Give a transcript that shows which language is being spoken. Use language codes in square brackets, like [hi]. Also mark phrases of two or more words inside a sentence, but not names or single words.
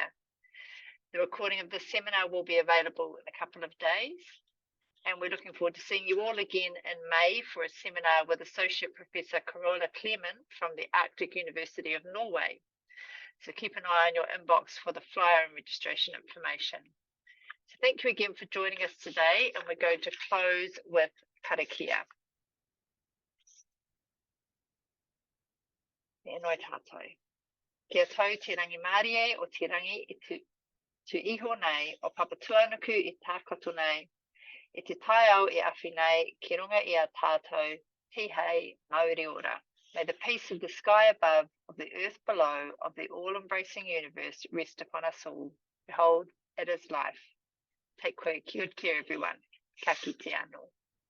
[en] The recording of this seminar will be available in a couple of days, and we're looking forward to seeing you all again in May for a seminar with Associate Professor Carola Kleeman from the Arctic University of Norway. So keep an eye on your inbox for the flyer and registration information. So thank you again for joining us today, and we're going to close with karakia. [mi] E noi tātou. Kia tau te rangi Mārie o te rangi i tu. tu iho nei o papatuanuku I tākoto nei, e te tai au I awhi nei ki runga I a tātou, tihei, mauri ora. [en] May the peace of the sky above, of the earth below, of the all-embracing universe rest upon us all. Behold, it is life. Take good care, everyone. [mi] Ka kite anō.